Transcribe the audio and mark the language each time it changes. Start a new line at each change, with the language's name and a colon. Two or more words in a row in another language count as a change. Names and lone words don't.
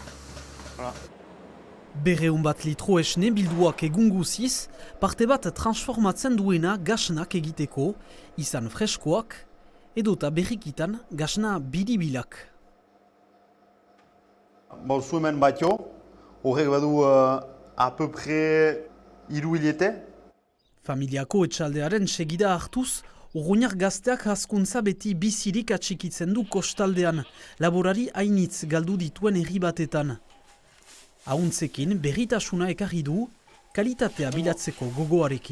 Basque: Berreun bat litro esne bilduak egun guziz, parte bat transformatzen duena gasnak egiteko, izan freskoak, edota berrikitan gasna biribilak. Bauzu hemen batio, horrek badu
French: a peu près
Basque: 3 hilete. Familiako etxaldearen segida hartuz, urruñar gazteak hazkuntza beti bizirik atxikitzen du kostaldean, laborari hainitz galdu dituen herri batetan. Ahuntzekin berritasuna ekarri du, kalitatea bilatzeko gogoarekin.